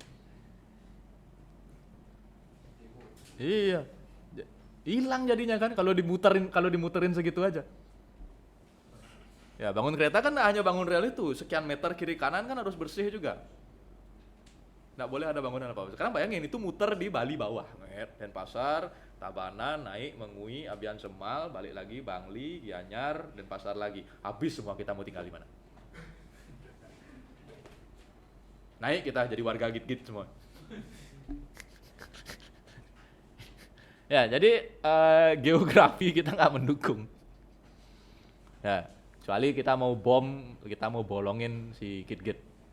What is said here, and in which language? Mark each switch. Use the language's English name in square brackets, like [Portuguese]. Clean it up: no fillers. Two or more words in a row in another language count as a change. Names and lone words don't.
[Indonesian] Iya. Hilang jadinya kan kalau dimuterin segitu aja. Ya, bangun kereta kan hanya bangun rel itu, sekian meter kiri kanan kan harus bersih juga. Nggak boleh ada bangunan apa-apa. Sekarang bayangin itu muter di Bali bawah, Denpasar, Tabanan, naik Mengui, Abian Semal, balik lagi Bangli, Gianyar, Denpasar lagi. Habis semua, kita mau tinggal di mana? Naik kita jadi warga git-git semua. Ya, jadi geografi kita nggak mendukung. Ya, kecuali kita mau bolongin si git-git.